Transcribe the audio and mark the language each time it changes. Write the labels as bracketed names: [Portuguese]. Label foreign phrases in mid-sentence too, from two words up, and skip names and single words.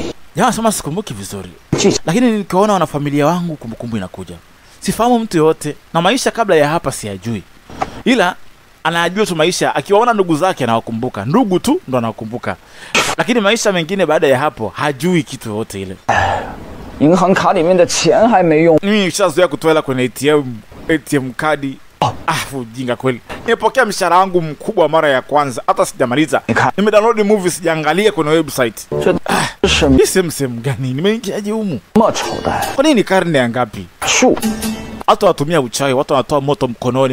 [Swahili] Jamaa sema sikumbuki vizuri. Lakini nikaona wana familia wangu kumbukumbu inakuja. Sifahamu mtu yote na maisha kabla ya hapa siyajui. Ila anajua tu maisha akiwaona ndugu zake anawakumbuka. Ndugu tu ndo anawakumbuka. Lakini maisha mengine baada ya hapo hajui kitu yote ile. [Chinese] 银行卡里面的钱还没用。 [Swahili] Mimi nishazoea kutoa hela kwenye ATM kadi. Ujinga kweli. Nimepokea mshahara wangu mkubwa mara ya kwanza hata sijamaliza. Nimedownload movie sijaangalia kwenye website. Hii sehemu gani? Nimeingiaje humu? Kwa nini karne ya ngapi? Watu watumia uchawi, watu wanatoa moto mkononi.